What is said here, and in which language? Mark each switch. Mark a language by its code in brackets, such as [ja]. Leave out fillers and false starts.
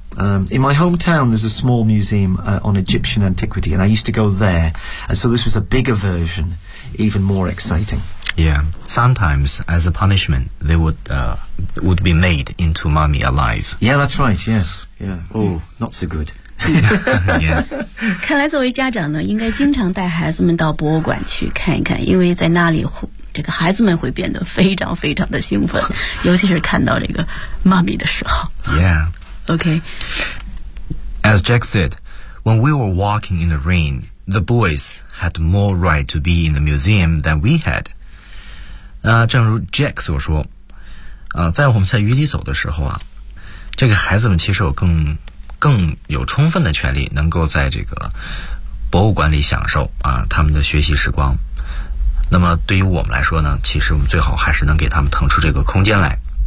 [en] In my hometown, there's a small museum on Egyptian antiquity, and I used to go there. And so this was a bigger version, even more exciting. Yeah. Sometimes, as a punishment, they would be made into mummy alive. Yeah, that's right. Yes. Yeah. Oh, not so good. Yeah. [zh] 看来作为家长呢，应该经常带孩子们到博物馆去看一看，因为在那里这个孩子们会变得非常非常的兴奋，尤其是看到这个妈咪的时候。 [en] Yeah. Okay. As Jack said, when we were walking in the rain, the boys had more right to be in the museum than we had. [zh] 正如 Jack 所说，在我们在雨里走的时候啊，这个孩子们其实有更有充分的权利能够在这个博物馆里享受他们的学习时光。那么对于我们来说呢，其实我们最好还是能给他们腾出这个空间来。